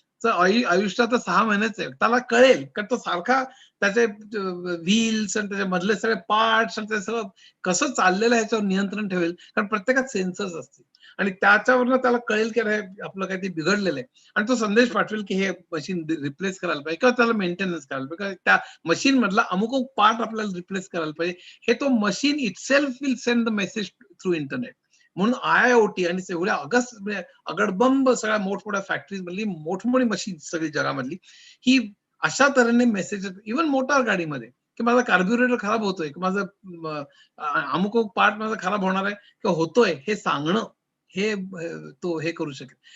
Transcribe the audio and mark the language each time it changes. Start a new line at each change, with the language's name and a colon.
Marathi: आयुष्य आता 6 महिन्याचं आहे, त्याला कळेल कारण तो सारखा त्याचे व्हील्स आणि त्याच्या मधले सगळे पार्ट्स आणि ते सगळं कसं चाललेलं आहे याच्यावर नियंत्रण ठेवेल, कारण प्रत्येकात सेन्सर्स असतील आणि त्याच्यावरनं त्याला कळेल की आपलं काही बिघडलेलं आहे आणि तो संदेश पाठवेल की हे मशीन रिप्लेस करायला पाहिजे किंवा त्याला मेंटेनन्स करायला पाहिजे, त्या मशीन मधला अमुक पार्ट आपल्याला रिप्लेस करायला पाहिजे. हे तो
English: Machine itself will send the message through internet.
Marathi: म्हणून आयआयओटी आणि एवढ्या अगडबंब सगळ्या मोठमोठ्या फॅक्टरीज मधली मोठमोठी मशीन सगळी जगामधली ही अशा तऱ्हेने मेसेज, इव्हन मोटार गाडीमध्ये की माझा कार्ब्युरेटर खराब होतोय, की माझं अमुक पार्ट माझा खराब होणार आहे किंवा होतोय, हे सांगणं, हे तो हे करू शकेल.